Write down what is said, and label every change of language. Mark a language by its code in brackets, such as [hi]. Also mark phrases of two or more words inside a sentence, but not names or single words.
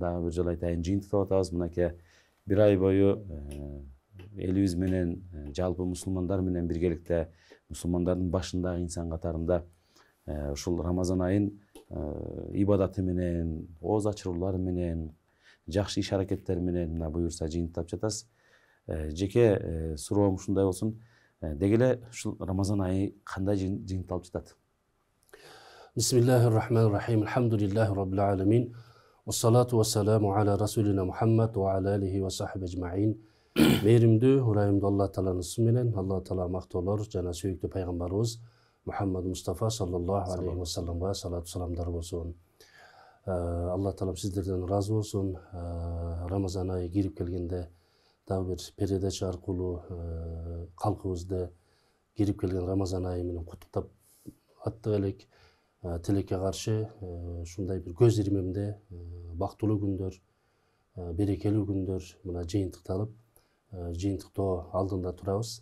[ky] Дагы бир жолу айтайын, жыйынтыктап атабыз. Мынакей бир ай бою элибиз менен, жалпы мусулмандар менен биргеликте, мусулмандардын башындагы инсан катарында ушул Рамазан айын ибадаты менен, ооз ачыруулары менен, жакшы иш аракеттер менен мына буюрса жыйынтыктап жатасыз. Жеке суроом ушундай болсун. Деги эле ушул Рамазан айы кандай жыйынтыкталып жатат? [ar] بسم الله الرحمن الرحيم. الحمد لله رب العالمين. والصلاة والسلام على رسولنا محمد وعلى آله وصحبه أجمعين. [ky] Мээримдүү, урайымдуу Алла Тааланын исми менен, Алла Таала мактоолор жана сүйүктүү пайгамбарыбыз Мухаммад Мустафа [ar] صلى الله عليه و [ky] салламга салату саламдар болсун. Алла Таалам сиздерден разы болсун. Рамазан айы кирип келгенде дагы бир передача аркылуу калкыбызды кирип келген Рамазан айы менен куттуктап аттык элек. Тилекке каршы ушундай бир көз ирмемде бактылуу күндөр, берекелүү күндөр мына жыйынтыкталып, жыйынтыктоо алдында турабыз.